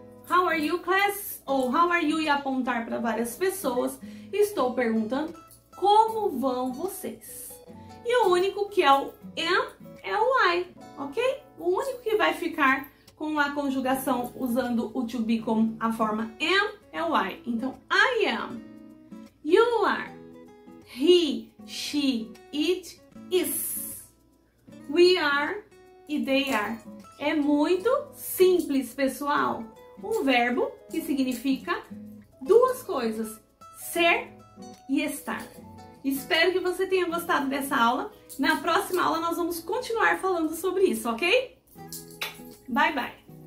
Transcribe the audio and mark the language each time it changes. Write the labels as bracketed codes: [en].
[en] How are you, class? Ou how are you [pt] e apontar para várias pessoas. Estou perguntando como vão vocês. E o único que é o am é o I, ok? O único que vai ficar com a conjugação usando o to be com a forma am é o I. Então, [en] I am, you are, he, she, it, is, we are [pt] e [en] they are. [pt] É muito simples, pessoal. Um verbo que significa duas coisas, ser e estar. Espero que você tenha gostado dessa aula. Na próxima aula nós vamos continuar falando sobre isso, ok? [en] Bye, bye!